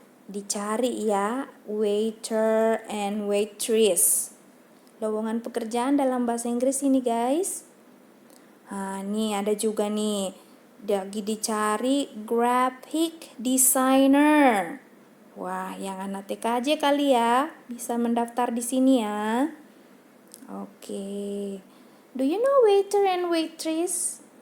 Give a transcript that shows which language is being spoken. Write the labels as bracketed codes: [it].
[id] Dicari ya, waiter and waitress. Lowongan pekerjaan dalam bahasa Inggris ini, guys. Nih ada juga nih. Lagi dicari graphic designer. Wah, yang anak TKJ kali ya, bisa mendaftar di sini ya. Oke. [en] Do you know waiter and waitress?